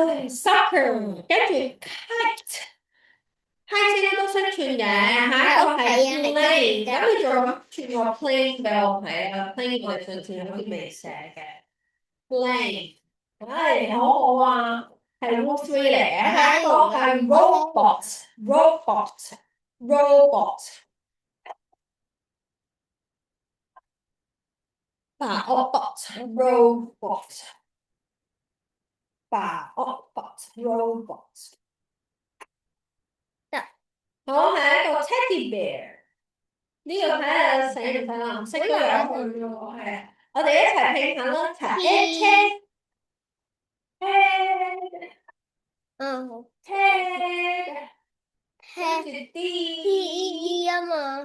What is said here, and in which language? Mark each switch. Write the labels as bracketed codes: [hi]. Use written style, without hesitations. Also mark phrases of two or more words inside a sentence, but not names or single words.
[yue] Soccer，跟住 [en] kite，kite [yue] 應該都識串嘅，下一個係 plane，咁你仲串個 plane 俾我睇啊？plane 我哋上次好似未寫嘅 plane，唉，好好啊，係 [en] root three [yue] 嚟嘅，下一個係 [en] robot，robot，robot，把 robot，robot，把 robot，robot。 [yue] 得好，下一個 [en] teddy bear， [yue] 呢個睇下使唔使藍色都有佢喎，係啊，我哋一齊拼下咯，一齊 [en] T， Ted，Ted，Ted， [yue] 嗯好 Ted，跟住 [en] ，T D， [yue] E 啊嘛